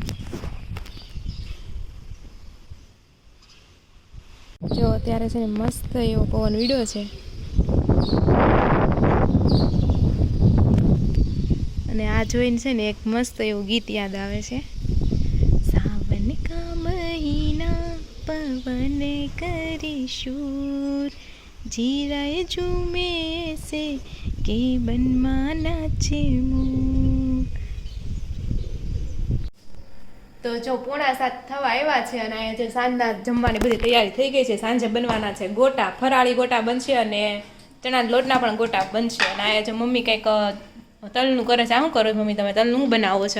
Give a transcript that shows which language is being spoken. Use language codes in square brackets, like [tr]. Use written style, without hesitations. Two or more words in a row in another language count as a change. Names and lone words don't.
[gu] જો અત્યારે છે ને મસ્ત એવો પવન વીડ્યો છે. અને આ જોઈને છે ને એક મસ્ત એવું ગીત યાદ આવે છે. [hi] सावन का महीना पवन करे शूर जीराए झूमे से के बनमा नाचे मोर. [gu] તો જો 6:45 થવા આવ્યા છે અને અહીંયા જે સાંજના જમવાની બધી તૈયારી થઈ ગઈ છે. સાંજે બનવાના છે ગોટા, ફરાળી ગોટા બનશે અને ચણાના લોટના પણ ગોટા બનશે. અને અહીંયા જે મમ્મી કંઈક તલનું કરે છે. આ શું કરો છો મમ્મી તમે? તલનું બનાવો છો?